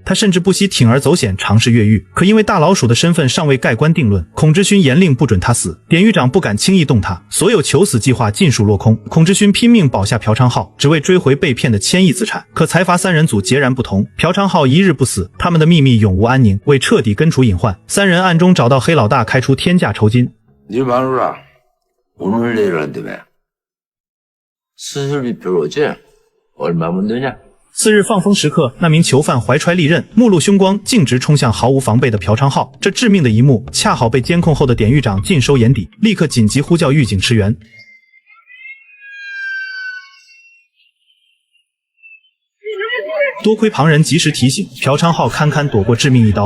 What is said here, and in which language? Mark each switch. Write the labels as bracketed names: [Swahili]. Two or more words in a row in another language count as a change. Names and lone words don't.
[Chinese] 他甚至不惜铤而走险尝试越狱，可因为大老鼠的身份尚未盖棺定论，孔之勋严令不准他死。典狱长不敢轻易动他，所有求死计划尽数落空。孔之勋拼命保下朴昌浩，只为追回被骗的千亿资产。可财阀三人组截然不同，朴昌浩一日不死，他们的秘密永无安宁。为彻底根除隐患，三人暗中找到黑老大，开出天价酬金。 [Korean] 네 마누라 오늘 내일 한다며 수술비 별로지? 얼마면 되냐? [Chinese] 次日放风时刻，那名囚犯怀揣利刃，目露凶光，径直冲向毫无防备的朴昌浩。这致命的一幕，恰好被监控后的典狱长尽收眼底，立刻紧急呼叫狱警驰援。多亏旁人及时提醒，朴昌浩堪堪躲过致命一刀。